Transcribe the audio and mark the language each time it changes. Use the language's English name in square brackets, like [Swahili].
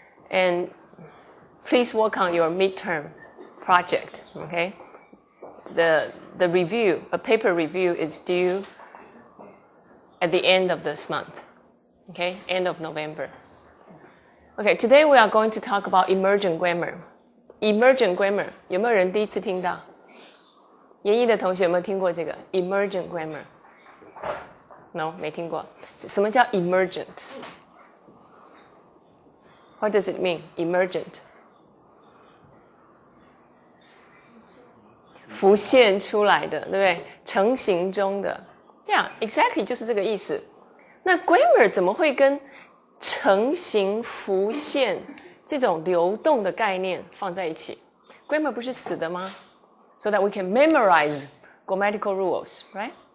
[English] And please work on your midterm project, okay? The review, a paper review is due at the end of this month, okay? End of November. Okay, today we are going to talk about emergent grammar. [Chinese] Emergent grammar, 有没有人第一次听到？研一的同学有没有听过这个 emergent grammar？ No, 没听过。什么叫 emergent? [English] What does it mean, emergent? [Chinese] 浮现出来的，对不对？成型中的。 [English] Yeah, exactly [Chinese] 就是这个意思。那 grammar 怎么会跟成型、浮现这种流动的概念放在一起？ Grammar 不是死的吗？ [English] So that we can memorize grammatical rules, right?